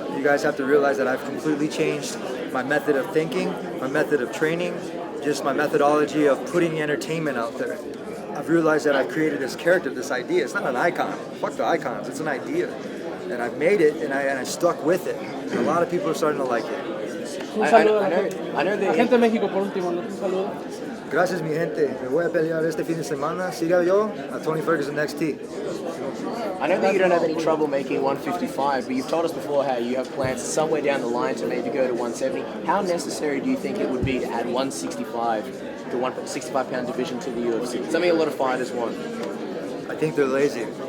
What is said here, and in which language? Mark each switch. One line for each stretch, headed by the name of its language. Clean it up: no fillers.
English: You guys have to realize that I've completely changed my method of thinking, my method of training, just my methodology of putting entertainment out there. I've realized that I've created this character, this idea. It's not an icon. Fuck the icons. It's an idea, and I've made it, and I stuck with it. And a lot of people are starting to like it.
Spanish: Un saludo a la gente de México por último, ¿no? Un saludo. Gracias, mi gente. Me voy a pelear este fin de semana. Siga yo a Tony Ferguson NXT.
English: I know that you don't have any trouble making 155, but you've told us before how you have plans somewhere down the line to maybe go to 170. How necessary do you think it would be to add 165, the 165-pound division to the UFC? Something a lot of fighters want. I think they're lazy.